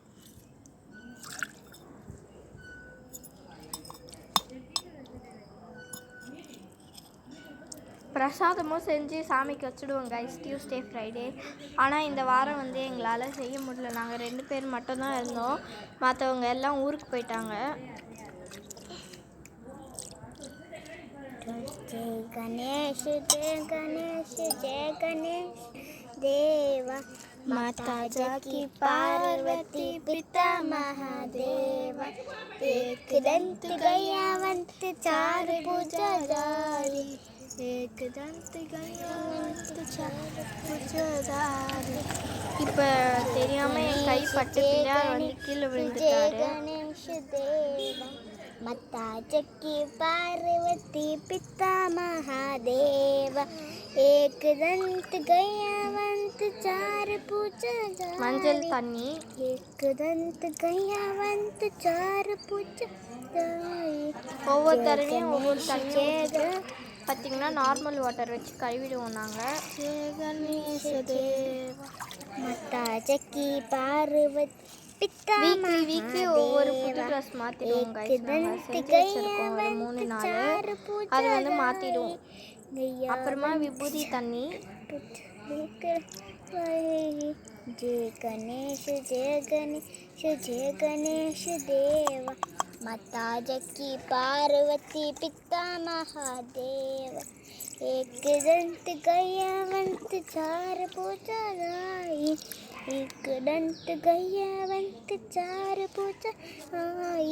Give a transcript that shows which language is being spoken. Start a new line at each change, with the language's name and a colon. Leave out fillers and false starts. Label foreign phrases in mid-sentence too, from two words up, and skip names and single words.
Tamil: பிரசாதமும் செஞ்சு சாமிக்கு வச்சுடுவோம்
English: guys Tuesday Friday.
Tamil: ஆனால் இந்த வாரம் வந்து எங்களால் செய்ய முடியல. நாங்கள் 2 பேர் மட்டும்தான் இருந்தோம். மற்றவங்க எல்லாம் ஊருக்கு போயிட்டாங்க.
Hindi: जय गणेश जय गणेश देवा, माता जाकी पार्वती पिता महादेवा, एक दंत गयावंत 4 भुजाधारी, एक दंत गयावंत 4 भुजाधारी.
Tamil: இப்போ தெரியாமல் என் கை பட்டு பிள்ளையார் வந்து கீழே விழுந்துட்டாரு.
Hindi: गणेश देवा, माता जाकी पार्वती पिता महादेव, एक दंत गयावंत 4 भुजाधारी,
Tamil: மஞ்சள் தண்ணி,
Hindi: एक दंत गयावंत 4 भुजाधारी.
Tamil: ஒவ்வொரு தடவையும் ஒவ்வொரு தண்ணியை பார்த்திங்கன்னா
English: normal water
Tamil: வச்சு கழுவிடுவோம் நாங்கள்.
Hindi: गणेश देवा, माता जाकी पार्वती पिता
Tamil: வீக்லி ஒவ்வொரு புது ட்ரெஸ் மாற்றிடுவோம் கைஸ். நாங்கள் செஞ்சு வச்சுருக்கோம் ஒரு 3 நாள், அது வந்து மாற்றிடுவோம். அப்புறமா விபூதி தண்ணி.
Hindi: जय गणेश जय गणेश देवा, माता जाकी पार्वती पिता महादेव, एक दंत गयावंत 4 भुजाधारी, एक दंत गयावंत 4 भुजाधारी.